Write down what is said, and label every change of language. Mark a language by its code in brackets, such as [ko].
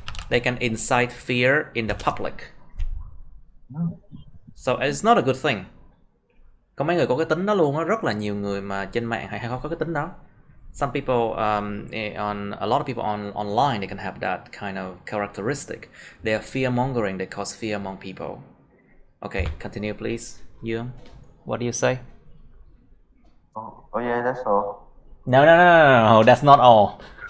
[en] They can incite fear in the public. So it's not a good thing. [vi] Có mấy người có cái tính đó luôn á, rất là nhiều người mà trên mạng hay có cái tính đó. [en] Some people a lot of people online, they can have that kind of characteristic. They are fear mongering. They cause fear among people. Okay, continue please. You, what do you say? Oh yeah, that's all. No, that's not all.